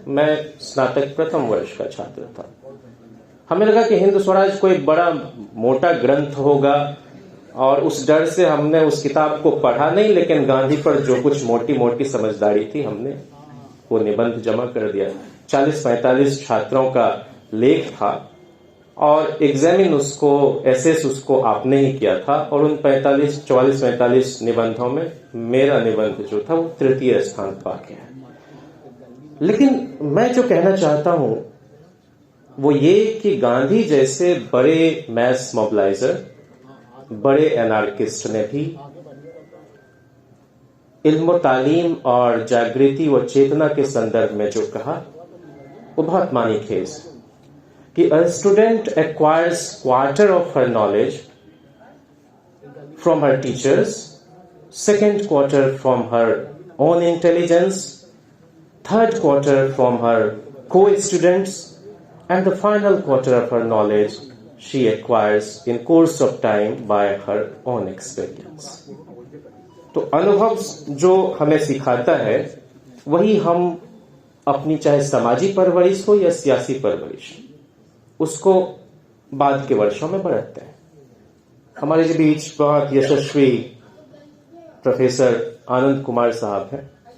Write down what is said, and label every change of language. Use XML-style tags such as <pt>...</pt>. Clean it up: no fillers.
<hi>मैं स्नातक प्रथम वर्ष का छात्र था। हमें लगा कि हिंद स्वराज कोई बड़ा मोटा ग्रंथ होगा और उस डर से हमने उस किताब को पढ़ा नहीं, लेकिन गांधी पर जो कुछ मोटी मोटी समझदारी थी हमने वो निबंध जमा कर दिया। 40-45 छात्रों का लेख था और एग्जामिन उसको एसेस उसको आपने ही किया था और उन 44-45 निबंधों में मेरा निबंध जो था वो तृतीय स्थान पा गया। लेकिन मैं जो कहना चाहता हूं वो ये कि गांधी जैसे बड़े मैस मोबिलाइजर, बड़े एनार्किस्ट ने भी इल्म तालीम और जागृति व चेतना के संदर्भ में जो कहा वो बहुत मानीखेज कि</hi> <en>a student acquires quarter of her knowledge from her teachers, second quarter from her own intelligence, third quarter from her co-students, and the final quarter of her knowledge she acquires in course of time by her own experience.</en> <hi>तो अनुभव जो हमें सिखाता है वही हम अपनी चाहे समाजी परवरिश हो या सियासी परवरिश, उसको बाद के वर्षों में बढ़ाते हैं। हमारे जो बीच बहुत यशस्वी प्रोफेसर आनंद कुमार साहब हैं।</hi>